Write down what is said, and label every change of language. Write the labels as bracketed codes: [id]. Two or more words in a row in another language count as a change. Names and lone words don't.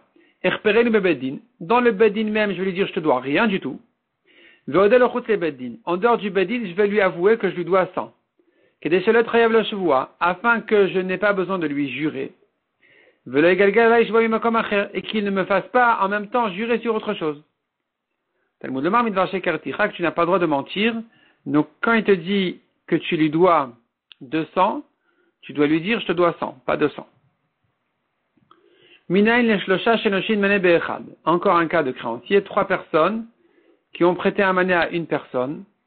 [fr] Dans le beddin même, je vais lui dire je te dois rien du tout. En dehors du beddin, je vais lui avouer que je lui dois 100. Afin que je n'ai pas besoin de lui jurer. Et qu'il ne me fasse pas en même temps jurer sur autre chose. [he] תלמוד לומר מדבר שקר תרחק, [fr] tu n'as pas le droit de mentir. Donc, quand il te dit que tu lui dois 200, tu dois lui dire je te dois 100, pas 200. Encore un cas de créancier, 3 personnes qui ont prêté un mané à une personne.